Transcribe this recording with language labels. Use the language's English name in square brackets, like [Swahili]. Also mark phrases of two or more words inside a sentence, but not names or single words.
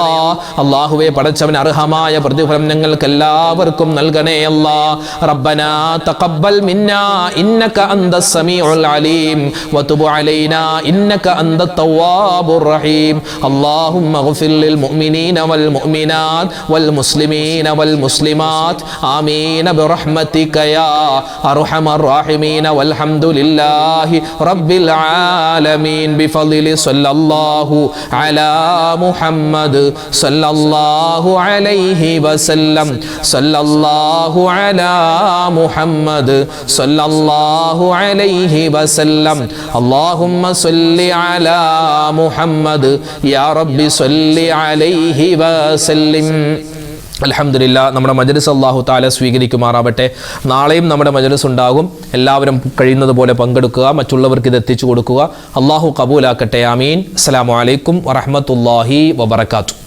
[Malayalam] അല്ലാഹുവേ പടച്ചവൻ അർഹമായ പ്രതിഫലം ഞങ്ങൾക്ക് എല്ലാവർക്കും നൽകണേ അല്ലാ. [Arabic] ربنا تقبل منا إنك أنت السميع العليم وتب علينا إنك أنت التواب الرحيم. اللهم اغفر للمؤمنين والمؤمنات والمسلمين والمسلمات آمين برحمتك يا أرحم الراحمين والحمد لله رب العالمين بفضل صلى الله على محمد صلى الله عليه وسلم صلى الله على محمد صلى الله عليه وسلم اللهم صل على محمد يا رب صل عليه وسلم. [Malayalam] അൽഹംദുലില്ലാ, നമ്മുടെ മജ്‌ലിസ് [Arabic] الله تعالى [Malayalam] സ്വീകരിക്കുമാറാവട്ടെ. നാളെയും നമ്മുടെ മജ്‌ലിസ് ഉണ്ടാകും. എല്ലാവരും കഴിയുന്നത് പോലെ പങ്കെടുക്കുക, മറ്റുള്ളവർക്ക് ഇത് എത്തിച്ചു കൊടുക്കുക. അല്ലാഹു ഖബൂലാക്കട്ടെ. ആമീൻ. [Arabic] السلام عليكم ورحمة الله وبركاته.